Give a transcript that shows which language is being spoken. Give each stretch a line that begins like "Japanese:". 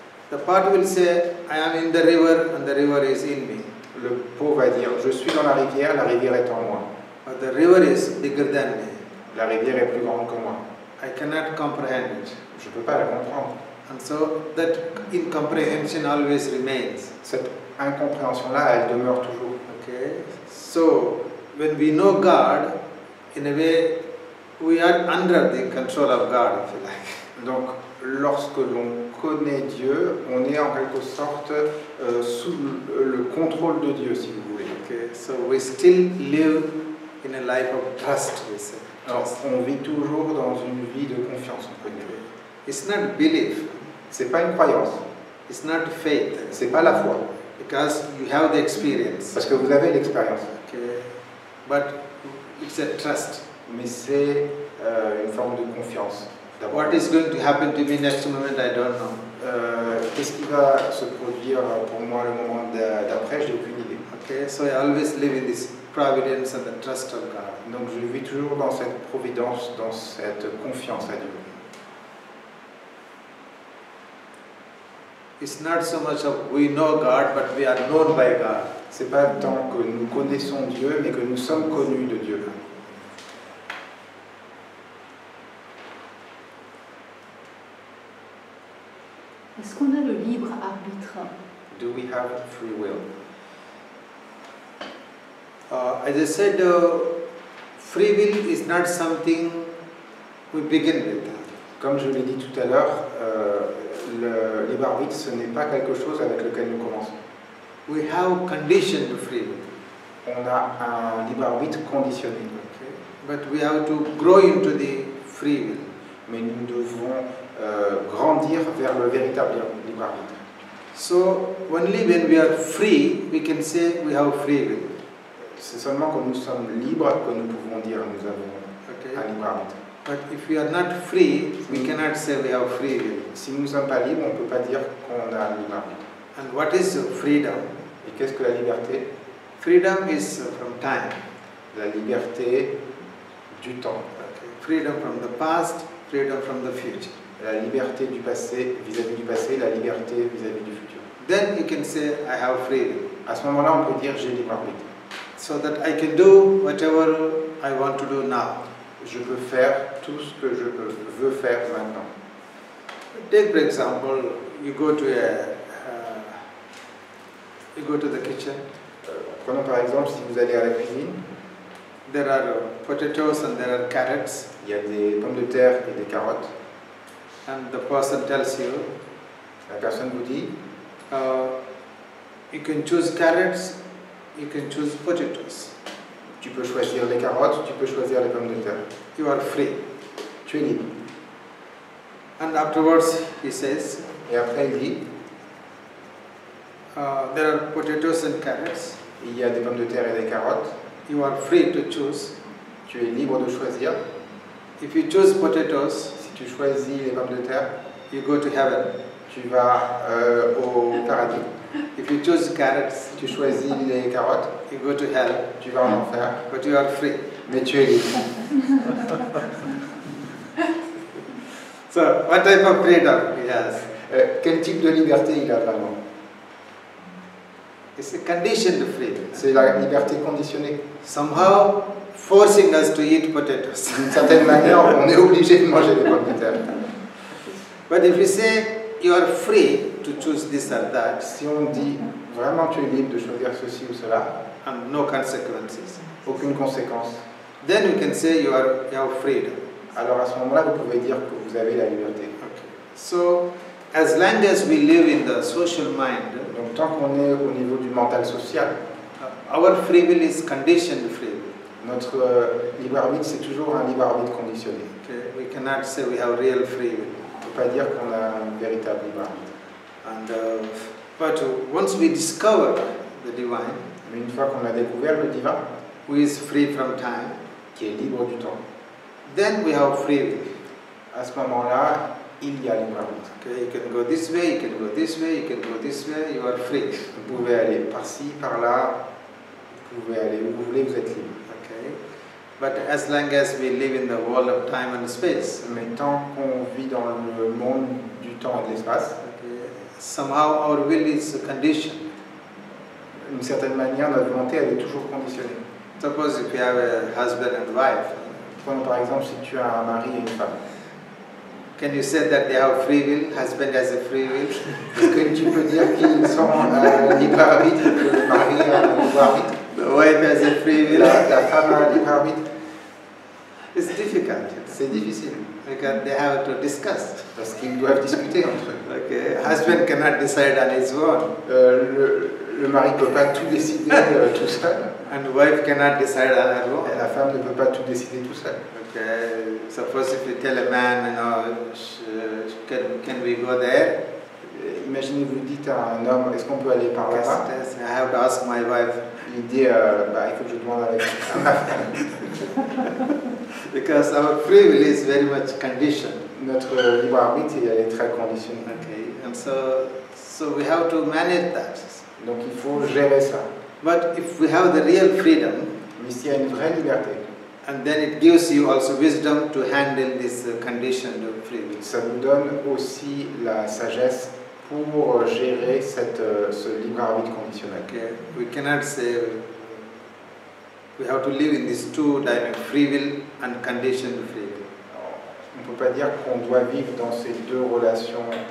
English: The pot will say, I am in the river and the river is in me.
French: Le pot va dire je suis dans la rivière est en moi.
English: But the river is bigger than me.
French: La rivière est plus grande que moi.
English: I cannot comprehend it.
French: Je ne peux pas la comprendre.
English: And so that incomprehension always remains.
French: Cette incompréhension-là, elle demeure toujours.
English: Okay? So when we know God, in a way, we are under the control of God, if you like.
French: Donc, lorsque l'on connaît Dieu, on est en quelque sorte sous le contrôle de Dieu, si vous voulez.
English: Okay? So we still live in a life of trust, we say.
French: Alors, on vit toujours dans une vie de confiance, on peut dire.
English: It's not belief.
French: C'est pas une croyance.
English: It's not faith.
French: C'est pas la foi.
English: Because you have the experience.
French: Parce que vous avez l'expérience.
English: Okay? But it's a trust.
French: Mais c'est une forme de confiance.
English: What is going to happen to me next moment, I don't know.
French: Qu'est-ce qui va se produire pour moi le moment d'après, je n'ai aucune idée.
English: Okay, so I always live in this providence and the trust of God.
French: Donc je vis toujours dans cette providence, dans cette confiance à Dieu.
English: It's not so much of we know God, but we are known by God.
French: C'est pas tant que nous connaissons Dieu, mais que nous sommes connus de Dieu. Est-ce qu'on a le libre arbitre?
English: Do we have free will? As I said, free will is not something we begin with.
French: Comme je l'ai dit tout à l'heure, le libre arbitre, ce n'est pas quelque chose avec lequel nous commençons.
English: We have conditioned free will.
French: On a un libre arbitre conditionné.
English: Okay? But we have to grow into the free will.
French: Mais nous devons grandir vers le véritable libre arbitre.
English: So only when we are free, we can say we have free will.
French: C'est seulement quand nous sommes libres que nous pouvons dire nous avons un libre arbitre.
English: But if we are not free, we cannot say we have free will.
French: Si nous ne sommes pas libres, on ne peut pas dire qu'on a un libre arbitre.
English: And what is freedom?
French: Et qu'est-ce que la liberté?
English: Freedom is from time.
French: La liberté du temps.
English: Okay. Freedom from the past, freedom from the future.
French: La liberté du passé vis-à-vis du passé, la liberté vis-à-vis du futur.
English: Then you can say I have free will.
French: À ce moment-là, on peut dire j'ai libre arbitre.
English: So that I can do whatever I want to do now.
French: Je peux faire tout ce que je veux faire maintenant.
English: Take for example, you go to the kitchen.
French: Prenons par exemple si vous allez à la cuisine.
English: There are potatoes and there are carrots.
French: Il y a des pommes de terre et des carottes.
English: And the person tells you,
French: La personne vous dit,
English: you can choose carrots, you can choose potatoes.
French: tu peux choisir les carottes, tu peux choisir les pommes de terre.
English: You are free.
French: Tu es libre.
English: And afterwards he says,
French: Et après il dit,
English: there are potatoes and carrots.
French: il y a des pommes de terre et des carottes.
English: You are free to choose.
French: Tu es libre de choisir.
English: If you choose potatoes,
French: Si tu choisis les pommes de terre,
English: you go to heaven.
French: tu vas au paradis.
English: If you choose carrots,
French: Si tu choisis les carottes,
English: you go to hell.
French: tu vas en enfer.
English: But you are free.
French: Mais tu es libre.
English: So, what type of freedom he has?
French: Quel type de liberté il a vraiment?
English: It's a conditioned freedom.
French: C'est la liberté conditionnée.
English: Somehow forcing us to eat potatoes.
French: D'une certaine manière, on est obligé de manger des pommes de terre.
English: But if you say you are free to choose this or that,
French: Si on dit vraiment tu es libre de choisir ceci ou cela,
English: and no consequences,
French: aucune conséquence,
English: then you can say you have freedom.
French: alors à ce moment-là, vous pouvez dire que vous avez la liberté.
English: Okay. So, as long as we live in the social mind,
French: Donc tant qu'on est au niveau du mental social,
English: our free will is conditioned free will.
French: notre libre arbitre, c'est toujours un libre arbitre conditionné.
English: Okay. We cannot say we have real free will.
French: On ne peut pas dire qu'on a un véritable libre arbitre.
English: And but once we discover the divine,
French: Mais une fois qu'on a découvert le divin,
English: who is free from time,
French: qui est libre du temps,
English: then we have free will.
French: à ce moment-là, il y a libre arbitre.
English: Okay, you can go this way, you can go this way, you can go this way, you are free.
French: Vous pouvez aller par-ci, par-là, vous pouvez aller où vous voulez, vous êtes libre.
English: Okay, but as long as we live in the world of time and space,
French: Mais tant qu'on vit dans le monde du temps et de l'espace,
English: okay, somehow our will is conditioned.
French: d'une certaine manière, notre volonté, elle est toujours conditionnée.
English: Suppose if you have a husband and wife,
French: Prenons par exemple si tu as un mari et une femme.
English: can you say that they have free will? Husband has a free will.
French: Est-ce que tu peux dire qu'ils sont libre arbitre, que le mari a un libre arbitre,
English: The wife has a free will.
French: la femme a un libre arbitre?
English: It's difficult
French: C'est difficile,
English: because they have to discuss.
French: parce qu'ils doivent discuter entre eux.
English: Okay, husband cannot decide on his own,
French: Le mari ne peut pas tout décider tout seul,
English: and wife cannot decide on her
French: et
English: own.
French: la femme ne peut pas tout décider tout seul.
English: Okay, suppose if you tell a man, you know, can we go there?
French: Imaginez, vous dites à un homme, est-ce qu'on peut aller par là-bas?
English: Yes, I have to ask my wife
French: Il dit, bah, il faut que je demande avec ma femme.
English: because our free will is very much conditioned.
French: Notre libre arbitre, elle est très conditionnée.
English: Okay, and so we have to manage that.
French: Donc il faut gérer ça.
English: But if we have the real freedom,
French: Mais s'il y a une vraie liberté,
English: and then it gives you also wisdom to handle this conditioned free will.
French: ça vous donne aussi la sagesse pour gérer ce libre arbitre conditionnel.
English: Okay, we cannot say we have to live in these two dimensions, free will and conditioned free will.
French: On ne peut pas dire qu'on doit vivre dans ces deux relations.